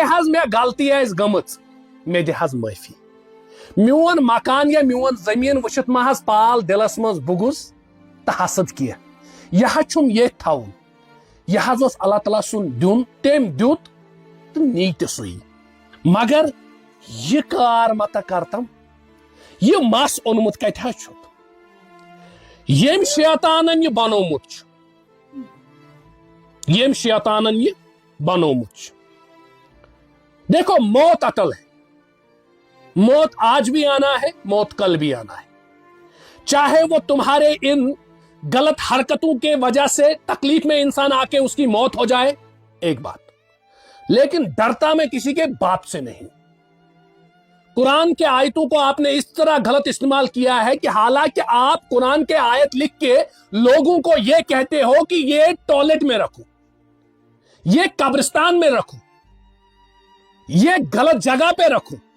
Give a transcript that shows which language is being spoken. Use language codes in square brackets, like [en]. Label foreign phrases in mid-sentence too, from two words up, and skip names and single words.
[ks] حظ مےٚ غلطی آسہِ گٔمٕژ مےٚ دِ حظ معٲفی میون مکان یا میون زٔمیٖن وٕچھِتھ ما حظ پال دِلس منٛز بُغُز تہٕ حسد کینٛہہ یہِ حظ چھُم ییٚتھۍ تھاوُن یہِ حظ اوس اللہ تعالیٰ سُنٛد دیُن تٔمۍ دیُت تہٕ نی تہِ سُے مگر یہِ کار متہ کرتم یہِ مس اوٚنمُت کتہِ حظ چھُکھ ییٚمۍ شیطانن یہِ بنومُت چھُ ییٚمۍ شیطانن یہِ بنومُت چھُ [ur] دیکھو موت اٹل ہے موت آج بھی آنا ہے موت کل بھی آنا ہے چاہے وہ تمہارے ان غلط حرکتوں کے وجہ سے تکلیف میں انسان آ کے اس کی موت ہو جائے ایک بات لیکن ڈرتا میں کسی کے باپ سے نہیں قرآن کے آیتوں کو آپ نے اس طرح غلط استعمال کیا ہے کہ حالانکہ آپ قرآن کے آیت لکھ کے لوگوں کو یہ کہتے ہو کہ یہ ٹوائلٹ میں رکھو یہ قبرستان میں رکھو یہ غلط جگہ پہ رکھو